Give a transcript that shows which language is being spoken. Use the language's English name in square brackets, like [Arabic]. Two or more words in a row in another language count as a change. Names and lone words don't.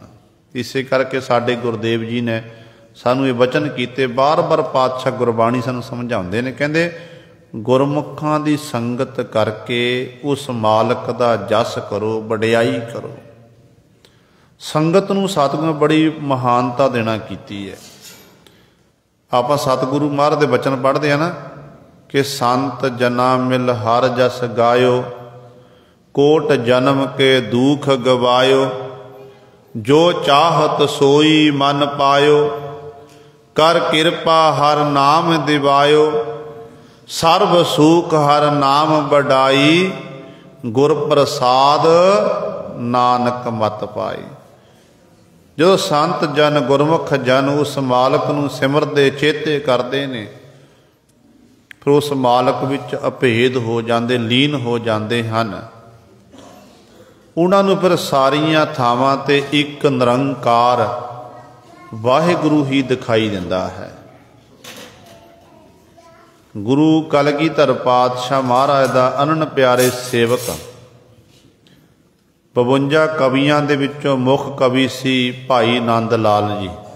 [Punjabi] ਇਸੇ ਕਰਕੇ ਸਾਡੇ ਗੁਰੂਦੇਵ ਜੀ ਨੇ ਸਾਨੂੰ ਇਹ ਵਚਨ ਕੀਤੇ, ਬਾਰ ਬਾਰ ਪਾਤਸ਼ਾਹ ਗੁਰਬਾਣੀ ਸਾਨੂੰ ਸਮਝਾਉਂਦੇ ਨੇ, ਕਹਿੰਦੇ ਗੁਰਮੁਖਾਂ ਦੀ ਸੰਗਤ ਕਰਕੇ ਉਸ ਮਾਲਕ ਦਾ ਜਸ ਕਰੋ, ਵਡਿਆਈ ਕਰੋ। ਸੰਗਤ ਨੂੰ ਸਤਿਗੁਰੂ ਬੜੀ ਮਹਾਨਤਾ ਦੇਣਾ ਕੀਤੀ ਹੈ। ਆਪਾਂ ਸਤਿਗੁਰੂ ਮਹਾਰਾਜ ਦੇ ਵਚਨ ਪੜ੍ਹਦੇ ਹੈਂ ਨਾ ਕਿ ਸੰਤ ਜਨਾ ਮਿਲ ਹਰ ਜਸ ਗਾਇਓ, ਕੋਟ ਜਨਮ ਕੇ ਦੁਖ ਗਵਾਇਓ, ਜੋ ਚਾਹਤ ਸੋਈ ਮਨ ਪਾਇਓ, ਕਰ ਕ੍ਰਿਪਾ ਹਰ ਨਾਮ ਦਿਵਾਇਓ, ਸਰਬ ਸੁਖ ਹਰ ਨਾਮ ਬਡਾਈ, ਗੁਰ ਪ੍ਰਸਾਦ ਨਾਨਕ ਮਤ ਪਾਈ। ਜੋ ਸੰਤ ਜਨ, ਗੁਰਮੁਖ ਜਨ ਉਸ ਮਾਲਕ ਨੂੰ ਸਿਮਰਦੇ, ਚੇਤੇ ਕਰਤੇ ਨੇ, ਫਿਰ ਉਸ ਮਾਲਕ ਵਿਚ ਅਭੇਦ ਹੋ ਜਾਤੇ, [Hindi] लीन हो जाते हैं। [Punjabi] ਉਨ੍ਹਾਂ ਨੂੰ ਫਿਰ ਸਾਰੀਆਂ ਥਾਵਾਂ ਤੇ ਇਕ ਨਿਰੰਕਾਰ ਵਾਹਿਗੁਰੂ ਹੀ ਦਿਖਾਈ ਦਿੰਦਾ ਹੈ। ਗੁਰੂ ਕਲਗੀਧਰ ਪਾਤਸ਼ਾਹ ਮਹਾਰਾਜ ਦਾ ਅਨਨ ਪਿਆਰੇ ਸੇਵਕ 52 ਕਵੀਆਂ ਦੇ ਵਿਚੋਂ ਮੁੱਖ ਕਵੀ ਸੀ ਭਾਈ ਨੰਦ ਲਾਲ ਜੀ।